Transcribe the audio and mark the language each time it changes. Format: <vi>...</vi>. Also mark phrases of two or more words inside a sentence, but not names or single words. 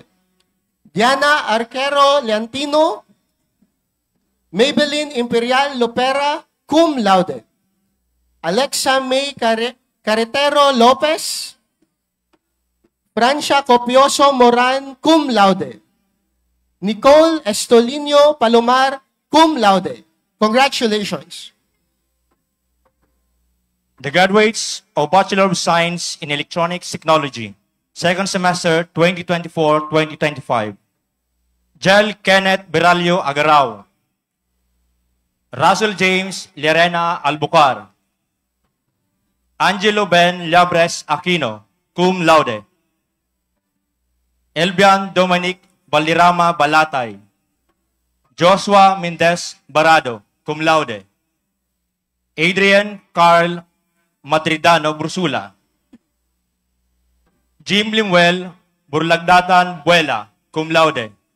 <en>Diana Arquero Leantino, Maybelline Imperial Lopera,</en> <la>cum laude.</la> <en>Alexa May Carretero Lopez, Francia Copioso Moran,</en> <la>cum laude.</la> <en>Nicole Estolino Palomar,</en> <la>cum laude.</la> <en>Congratulations. The graduates of Bachelor of Science in Electronics Technology, second semester 2024-2025. Jel Kenneth Beralio Agarao, Russell James Lerena Albucar, Angelo Ben Labres Aquino,</en> <la>cum laude.</la> <en>Elbian Dominic Balirama Balatay, Joshua Mendez Barado,</en> <la>cum laude.</la> <en>Adrian Carl Madridano Brusula. Jim Limuel Burlagdatan Buela,</en> <la>cum laude.</la>